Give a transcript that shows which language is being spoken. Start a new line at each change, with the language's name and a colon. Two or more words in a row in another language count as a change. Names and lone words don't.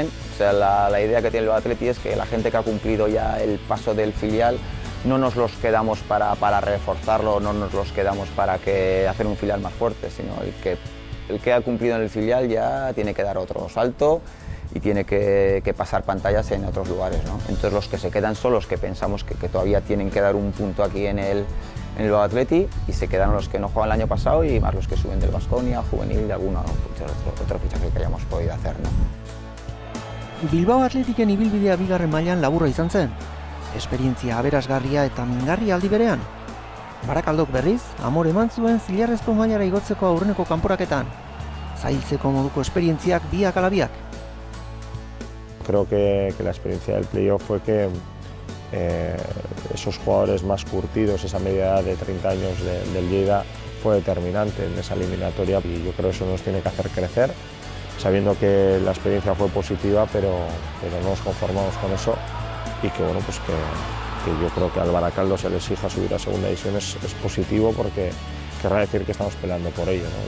Spanish: O sea, la idea que tiene el Atleti es que la gente que ha cumplido ya el paso del filial no nos los quedamos para reforzarlo, no nos los quedamos para hacer un filial más fuerte, sino el que ha cumplido en el filial ya tiene que dar otro salto y tiene que pasar pantallas en otros lugares, ¿no? Entonces los que se quedan son los que pensamos que todavía tienen que dar un punto aquí en el Bilbao Athletic, y se quedaron los que no juegan el año pasado y más los que suben del Baskonia, juvenil, de alguno otro fichaje que hayamos podido hacer, ¿no?
Basque: Bilbao Athleticen ibilbidea bigarren mailan laburra izan zen. Esperientzia aberasgarria eta mingarria aldi berean. Barakaldok berriz, amore eman zuen zilarrezko mailara igotzeko aurreneko kanporaketan. Zailtzeko moduko esperientziak biak ala biak.
Spanish: Creo que la experiencia del playoff fue que esos jugadores más curtidos, esa media edad de 30 años del Lleida, fue determinante en esa eliminatoria, y yo creo que eso nos tiene que hacer crecer, sabiendo que la experiencia fue positiva, pero no nos conformamos con eso, y que bueno, pues que yo creo que al Barakaldo se le exija subir a segunda división es positivo, porque querrá decir que estamos peleando por ello, ¿no?